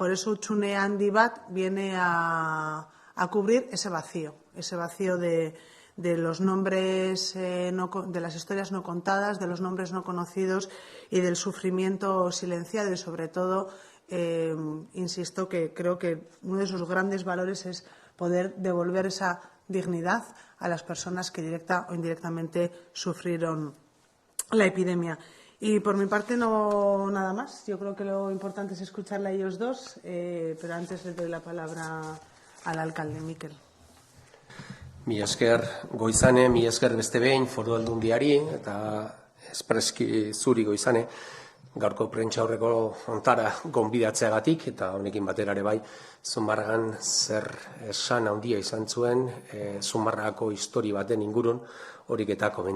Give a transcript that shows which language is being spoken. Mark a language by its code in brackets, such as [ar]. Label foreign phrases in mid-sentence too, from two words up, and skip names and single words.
[es] Por eso Hutsune Handi Bat viene a cubrir ese vacío de los nombres, de las historias no contadas, de los nombres no conocidos y del sufrimiento silenciado y, sobre todo, insisto que creo que uno de sus grandes valores es poder devolver esa dignidad a las personas que directa o indirectamente sufrieron la epidemia. Y por mi parte no nada más. Yo creo que lo importante es escucharle a ellos dos, pero antes le doy la palabra al alcalde, Mikel. [eu] Mi esker Goizane, mi esker beste behin Foru Aldundiari eta espreski zuri Goizane gaurko prentsa aurreko hontara gonbidatzeagatik eta honekin batera ere bai Zumarragan zer esan handia izan zuen Zumarragako histori baten ingurun horik eta